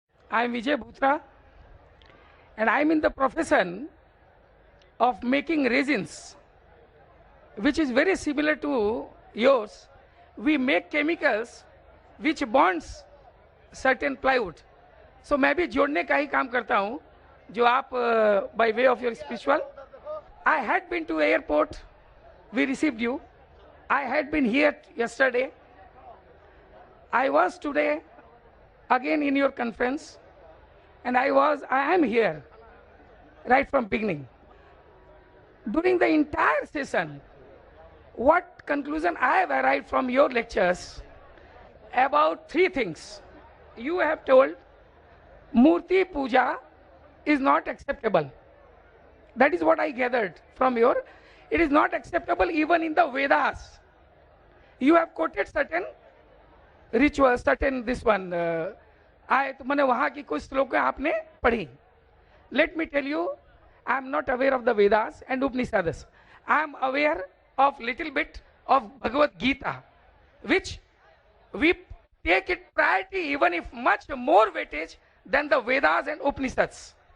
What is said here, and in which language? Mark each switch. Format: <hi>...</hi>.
<en>I am Vijay Bhutra and I am in the profession of making resins, which is very similar to yours. We make chemicals which bonds certain plywood.</en> <hi>So मैं भी जोड़ने का ही काम करता हूँ जो आप</hi> <en>by way of your spiritual. I had been to airport, we received you. I had been here yesterday. I was today again in your conference, and I am here right from beginning. During the entire session, what conclusion I have arrived from your lectures about 3 things. You have told Murti Puja is not acceptable. That is what I gathered from your. It is not acceptable even in the Vedas. You have quoted certain rituals, certain this one.</en> <hi>तो मैंने वहाँ की कुछ श्लोकें आपने पढ़ी.</hi> <en>Let me tell you, I am not aware of the Vedas and Upanishads. I am aware of little bit of Bhagavad Gita, which we take it priority even if much more weightage than the Vedas and Upanishads.</en>